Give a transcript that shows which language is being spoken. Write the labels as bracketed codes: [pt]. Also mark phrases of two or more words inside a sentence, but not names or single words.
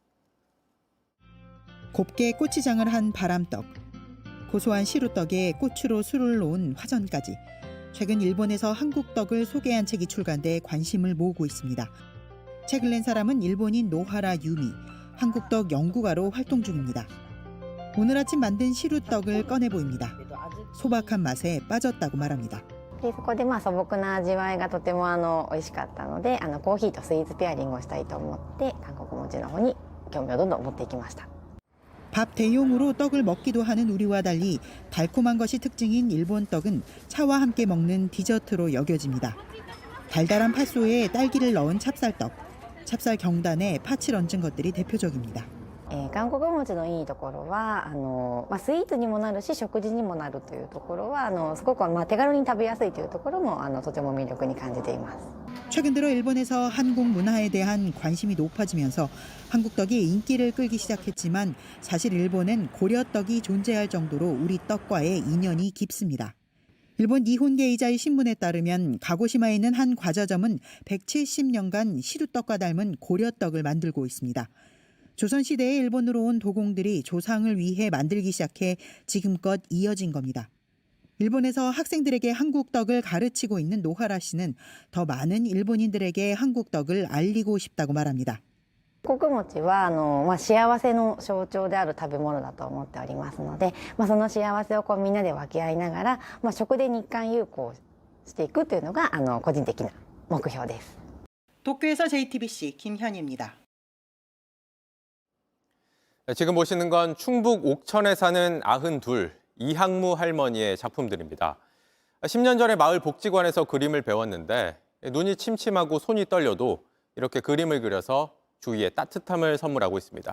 [ko] 곱게 고추장을 한 바람떡, 고소한 시루떡에 고추로 술을 놓은 화전까지 최근 일본에서 한국 떡을 소개한 책이 출간돼 관심을 모으고 있습니다. 책을 낸 사람은 일본인 노하라 유미, 한국떡 연구가로 활동 중입니다. 오늘 아침 만든 시루떡을 꺼내 보입니다. 소박한 맛에 빠졌다고 말합니다. [ja] そこで素朴な味わいがとても美味しかったのでコーヒーとスイーツペアリングをしたいと思って韓国餅の方に興味をどんどん持っていきました。 [ko] 밥 대용으로 떡을 먹기도 하는 우리와 달리 달콤한 것이 특징인 일본 떡은 차와 함께 먹는 디저트로 여겨집니다. 달달한 팥소에 딸기를 넣은 찹쌀떡, 찹쌀 경단에 팥을 얹은 것들이 대표적입니다. [ja] 韓国餅のいいところはスイーツにもなるし食事にもなるというところはすごく手軽に食べやすいというところもとても魅力に感じています。 [ko] 최근 들어 일본에서 한국 문화에 대한 관심이 높아지면서 한국떡이 인기를 끌기 시작했지만 사실 일본엔 고려떡이 존재할 정도로 우리 떡과의 인연이 깊습니다. 일본 니혼게이자의 신문에 따르면 가고시마에 있는 한 과자점은 170년간 시루떡과 닮은 고려떡을 만들고 있습니다. 조선시대에 일본으로 온 도공들이 조상을 위해 만들기 시작해 지금껏 이어진 겁니다. 일본에서 학생들에게 한국떡을 가르치고 있는 노하라 씨는 더 많은 일본인들에게 한국떡을 알리고 싶다고 말합니다. [ja] 韓国餅は幸せの象徴である食べ物だと思っておりますので、その幸せをみんなで分け合いながら、食で日韓友好していくというのが個人的な目標です。 [ko] 도쿄에서 JTBC 김현희입니다. 지금 보시는 건 충북 옥천에 사는 92 이항무 할머니의 작품들입니다. 10년 전에 마을 복지관에서 그림을 배웠는데 눈이 침침하고 손이 떨려도 이렇게 그림을 그려서 주위에 따뜻함을 선물하고 있습니다.